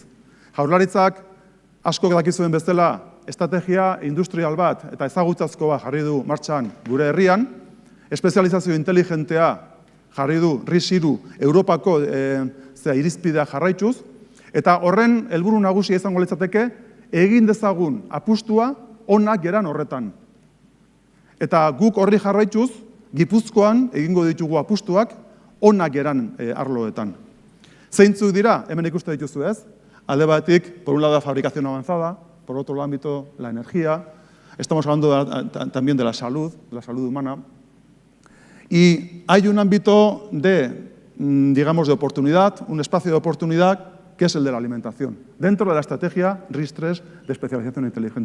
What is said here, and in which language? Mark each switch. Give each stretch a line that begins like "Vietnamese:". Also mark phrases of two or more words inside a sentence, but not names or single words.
Basque: Jaurlaritzak asko dakizuen bezala estrategia industrial bat eta ezagutzazko bat jarri du martxan gure herrian, espezializazio inteligentea jarri du RIS-3 Europako irizpidea jarraituz, eta horren helburu nagusia izango litzateke egin dezagun apustua onak geran horretan. Eta guk horri jarraituz, Gipuzkoan egingo ditugu apustuak onak geran arloetan. Zeintzuk dira, hemen ikuste dituzu ez? Alde batetik,
Spanish: por un lado, la fabricación avanzada, por otro ámbito, la energía. Estamos hablando también de la salud humana. Y hay un ámbito digamos, de oportunidad, un espacio de oportunidad, que es el de la alimentación, dentro de la estrategia RIS3 de especialización inteligente.